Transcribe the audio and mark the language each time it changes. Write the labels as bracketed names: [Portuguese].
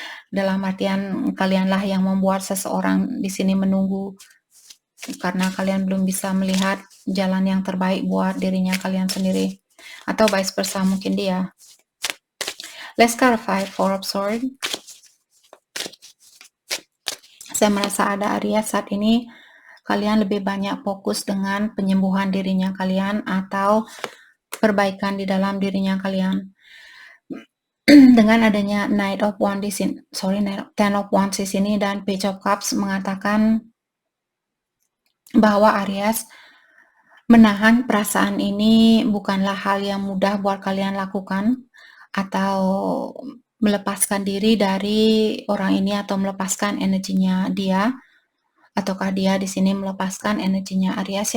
[Indonesian] Dalam artian kalianlah yang membuat seseorang di sini menunggu karena kalian belum bisa melihat jalan yang terbaik buat dirinya kalian sendiri. Atau vice versa mungkin dia. [English] Let's clarify Four of Swords. [Indonesian] Saya merasa ada Aries saat ini kalian lebih banyak fokus dengan penyembuhan dirinya kalian atau perbaikan di dalam dirinya kalian. Dengan adanya Knight of Wands di sini, Ten of Wands di sini dan Page of Cups mengatakan bahwa Aries menahan perasaan ini bukanlah hal yang mudah buat kalian lakukan atau melepaskan diri dari orang ini atau melepaskan energinya dia ataukah dia di sini melepaskan energinya Aries.